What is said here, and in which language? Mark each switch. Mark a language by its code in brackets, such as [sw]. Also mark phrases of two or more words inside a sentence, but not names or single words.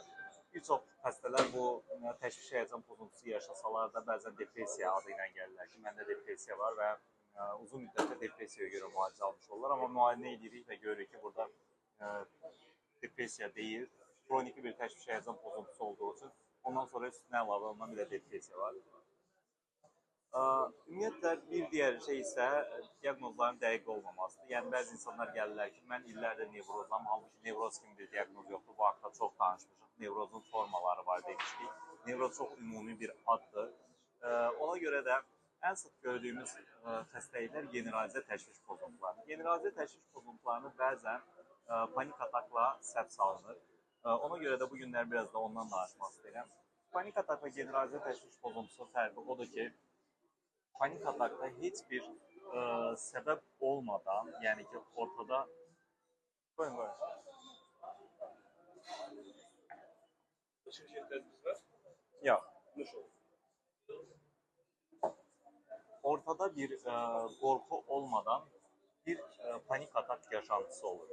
[tr] Birçok hastalar bu teşviş heyecan bozuntusu yaşasalar da bazen depresiya adıyla gelirler ki, [az] məndə depresiya var [tr] ve uzun müddətdə depresiyaya göre müalicə almış olurlar. Ama müayinə edirik ve görürük ki, burada e, depresiya değil, kronik bir teşviş heyecan bozuntusu olduğu için ondan sonra üstüne əlavə olunan bir de depresiya var. [az] Ümumiyyətlə bir digər şey isə diaqnozların dəqiq olmamasıdır. Yəni bəzi insanlar gəlirlər ki, mən illərdir nevrozam, halbuki nevroz kimi bir diaqnoz yoxdur. Bu haqqda çox danışmışıq. Nevrozun formaları var demişdik. Nevroz çox ümumi bir addır. Ona görə də ən sıx gördüyümüz xəstəliklər generalizə təşviş pozuntuları. Generalizə təşviş pozuntularını bəzən panik atakla səhv salınır. Ona görə də bu günlər biraz da ondan danışmaq istəyirəm. Panik atak və generalizə təşviş pozuntusu fərqi odur ki, [tr] panik atakta hiçbir sebep olmadan, yani ki ortada buyurun buyurun. Başka şikayetleriniz var. Yok. Nasıl? Ortada bir korku olmadan bir panik atak yaşantısı olur.